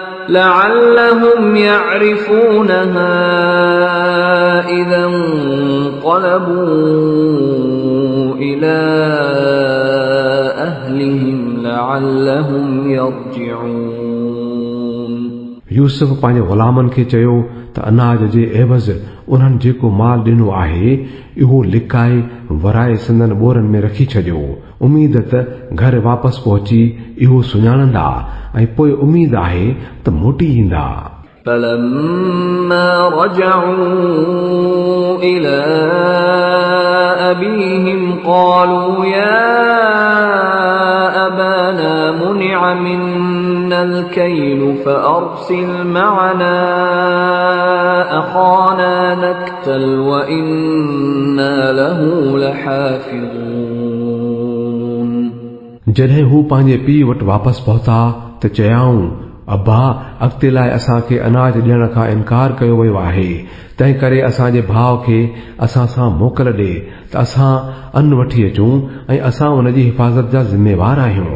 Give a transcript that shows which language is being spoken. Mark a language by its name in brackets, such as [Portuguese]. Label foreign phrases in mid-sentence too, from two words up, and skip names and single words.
[Arabic] لعلهم يعرفونها إذا انقلبوا إلى أهلهم لعلهم يرجعون. [Sindhi] यूसुफ पंहिंजे ग़ुलामनि खे चयो त अनाज जे एवज़ उन्हनि जेको माल ॾिनो आहे इहो लिकाए वराए संदन ॿोरनि में रखी छॾियो, उमीद त घर वापसि पहुची इहो सुञाणंदा ऐं पोइ उमीद आहे त मोटी ईंदा. [Arabic] فلما رجعوا إلى أبيهم قالوا يا أبانا منع منا الكيل فأرسل معنا أخانا نكتل وإنا له لحافظون. [Sindhi] जॾहिं हू पंहिंजे पीउ वटि वापसि पहुता त चयाऊं, अब्बा अॻिते लाइ असांखे अनाज ॾियण खां इनकार कयो वियो आहे, तंहिं करे असांजे भाउ खे असां सां मोकल ॾे त असां अन्न वठी अचूं ऐं असां उन जी हिफ़ाज़त जा ज़िम्मेवार आहियूं.